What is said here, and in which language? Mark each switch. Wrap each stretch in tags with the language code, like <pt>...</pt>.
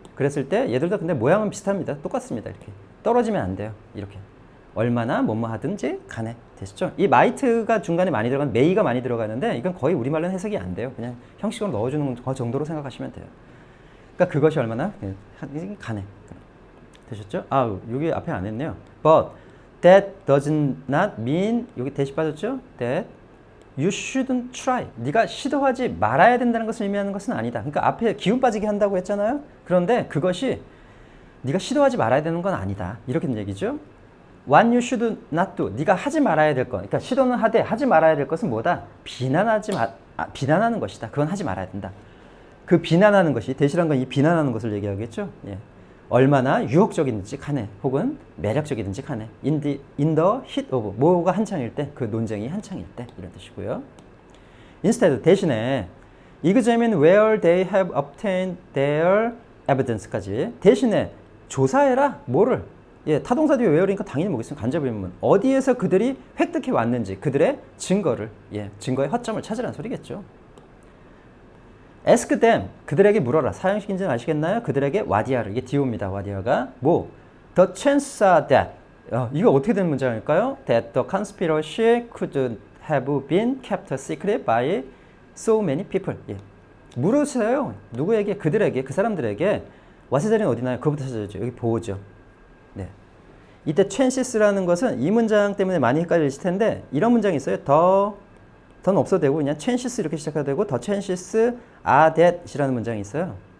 <ko>그랬을 때 얘들도 근데 모양은 비슷합니다. 똑같습니다. 이렇게 떨어지면 안 돼요. 이렇게 얼마나 뭐뭐 하든지 간에 되시죠? 이 might가 중간에 많이 들어간 may가 많이 들어가는데 이건 거의 우리말로는 해석이 안 돼요. 그냥 형식으로 넣어주는 그 정도로 생각하시면 돼요. 그러니까 그것이 얼마나 간에 되셨죠? 여기 앞에 안 했네요.</ko> <en>But that does not mean</en> <ko>여기 대시 빠졌죠?</ko> <en>That you shouldn't try.</en> <ko>네가 시도하지 말아야 된다는 것을 의미하는 것은 아니다. 그러니까 앞에 기운 빠지게 한다고 했잖아요. 그런데 그것이 네가 시도하지 말아야 되는 건 아니다. 이렇게 된 얘기죠.</ko> <en>What you should not do.</en> <ko>네가 하지 말아야 될 것. 그러니까 시도는 하되 하지 말아야 될 것은 뭐다? 비난하는 것이다. 그건 하지 말아야 된다. 그 비난하는 것이 대시란 건 이 비난하는 것을 얘기하겠죠. 예. 얼마나 유혹적이든지 간에 혹은 매력적이든지 간에</ko> <en>in the heat of</en> <ko>뭐가 한창일 때 그 논쟁이 한창일 때 이런 뜻이고요. Instead 대신에</ko> <en>examine where they have obtained their evidence</en> <ko>까지 대신에 조사해라 뭐를 타동사 뒤에 where니까 당연히 뭐겠습니까? 간접의문 어디에서 그들이 획득해 왔는지 그들의 증거를 증거의 허점을 찾으라는 소리겠죠.</ko> <en>Ask them.</en> <ko>그들에게 물어라. 사형식인지는 아시겠나요? 그들에게 와디아를. 이게 디오입니다. 와디아가</ko> <en>the chances are that.</en> <ko>이거 어떻게 된 문장일까요?</ko> <en>That the conspiracy could have been kept secret by so many people.</en> <ko>물으세요. 누구에게? 그들에게, 그 사람들에게. 와세 자리는 어디나요? 그거부터 찾아야죠. 여기 보호죠. 네. 이때 chances라는 것은 이 문장 때문에 많이 헷갈리실 텐데 이런 문장이 있어요. 더는 없어도 되고 그냥 chances 이렇게 시작해도 되고</ko> <en>the chances are that</en> <ko>이라는 문장이 있어요.</ko>